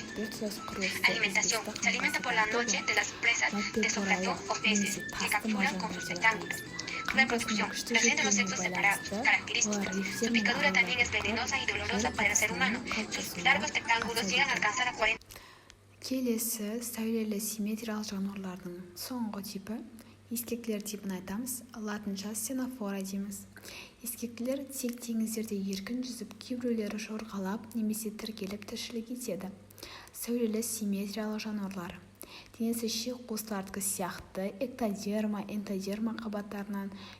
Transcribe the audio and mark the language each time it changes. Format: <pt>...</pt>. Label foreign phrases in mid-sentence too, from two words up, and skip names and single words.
<es>Alimentación. Se alimenta por la noche de las presas de su plato o peces que capturan con sus tentáculos. Reproducción. Presenta los sexos separados. Características. Su picadura también es venenosa y dolorosa para el ser humano. Sus largos tentáculos llegan a alcanzar a 40.</es> <kk>Келесі сәулелі симметриялы жануарлардың соңғы типі ескектілер типін айтамыз. Латынша сенофора дейміз. Ескектілер тек теңіздерде еркін жүзіп, кейбіреулері жорғалап немесе тіркеліп тіршілік етеді. Сәулелі симметриялы жануарлар. Денесі шек қуыстардікі сияқты эктодерма, энтодерма қабаттарынан</kk>